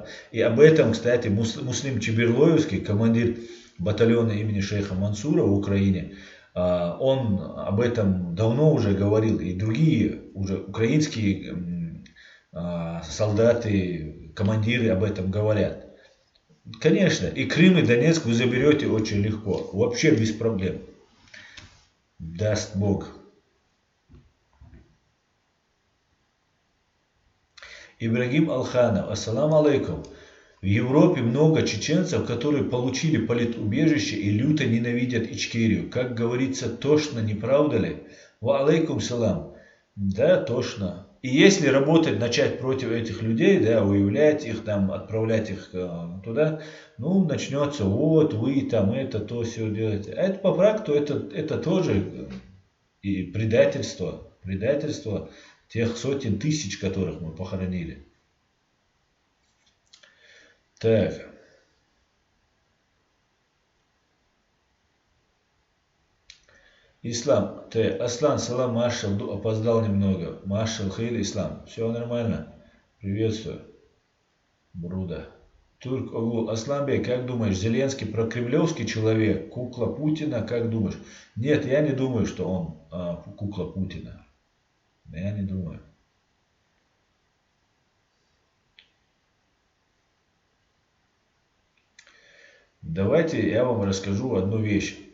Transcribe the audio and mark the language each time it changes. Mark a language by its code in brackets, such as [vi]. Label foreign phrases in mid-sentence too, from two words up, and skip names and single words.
[ru] И об этом, кстати, Муслим Чеберлоевский, командир батальона имени шейха Мансура в Украине, он об этом давно уже говорил, и другие уже украинские солдаты, командиры об этом говорят. Конечно, и Крым, и Донецк вы заберете очень легко, вообще без проблем. Даст Бог. Ибрагим Алханов, [ar] السلام عليكم. [ru] В Европе много чеченцев, которые получили политубежище и люто ненавидят Ичкерию. Как говорится, тошно, не правда ли? [ar] وعليكم السلام. [ru] Да, тошно. И если работать, начать против этих людей, да, выявлять их, там, отправлять их туда, ну, начнется, вот, вы там это, то, все делаете. А это по факту, это тоже и предательство тех сотен тысяч, которых мы похоронили. Так. Ислам. Аслан, салам, Машал, опоздал немного. Машал, хейли, Ислам. Все нормально. Приветствую. Бруда. Турк Оглу. Асланбей, как думаешь, Зеленский прокремлевский человек? Кукла Путина? Как думаешь? Нет, я не думаю, что он кукла Путина. Я не думаю. Давайте я вам расскажу одну вещь.